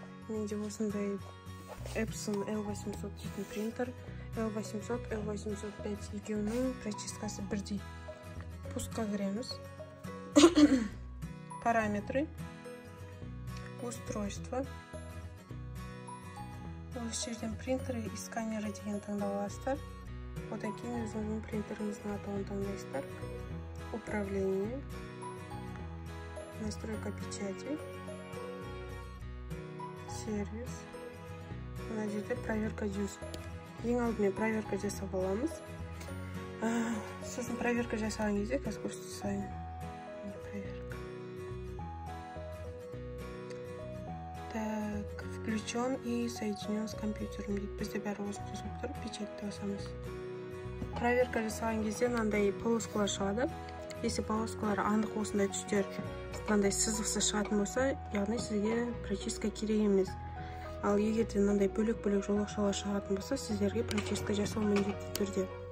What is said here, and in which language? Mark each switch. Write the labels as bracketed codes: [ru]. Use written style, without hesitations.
[kk] Менде осындай Epson L800 дейтін принтер, L800, L805 екеуінің прочисткасы бірдей. Пускқа кіреміз. [ru] Параметры, устройство. [kk] Осы жерден [ru] принтеры и сканеры [kk] деген таңдап аласыздар. Одан кейін өзіңіздің принтеріңіздің атауын таңдайсыздар. [ru] Управление, настройка печати, сервис. [kk] Мына жерде проверка Deuce. Ең алдымен проверка жасап аламыз. Сосын проверка жасаған кезде қазір көрсетейін. [ru] Проверка. Так, включен и соединен с компьютером. [kk] Бізде бәрі осы қосылып тұр, печатьті басамыз. Проверка жасаған кезде мынандай полоскалар шығады. Если полоскалар анық осындай түстер, мынандай сызықсыз шығатын болса, яғни сізге прочистка керек емес. Ал егер де мынандай бөлек-бөлек жолақшалар шығатын болса, сіздерге прочистка жасау міндетті түрде.